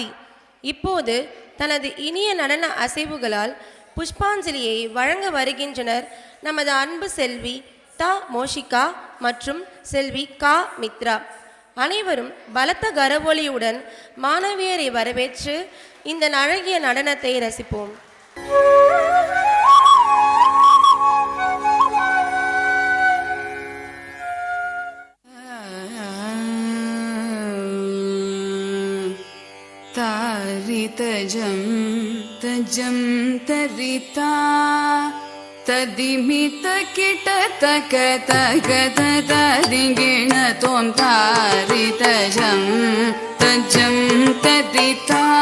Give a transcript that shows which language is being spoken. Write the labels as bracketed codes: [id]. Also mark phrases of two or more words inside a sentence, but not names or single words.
[ta] இப்போது தனது இனிய நடன அசைவுகளால் புஷ்பாஞ்சலியை வழங்க வருகின்றனர் நமது அன்பு செல்வி மோஷிகா மற்றும் செல்வி மித்ரா. அனைவரும் பலத்த கரவொலியுடன் மாணவியரை வரவேற்று இந்த அழகிய நடனத்தை ரசிப்போம். तारितजं तजं तरिता तदिमितकिटतकतगतदिगिण त्वं तारितजं तजं तरिता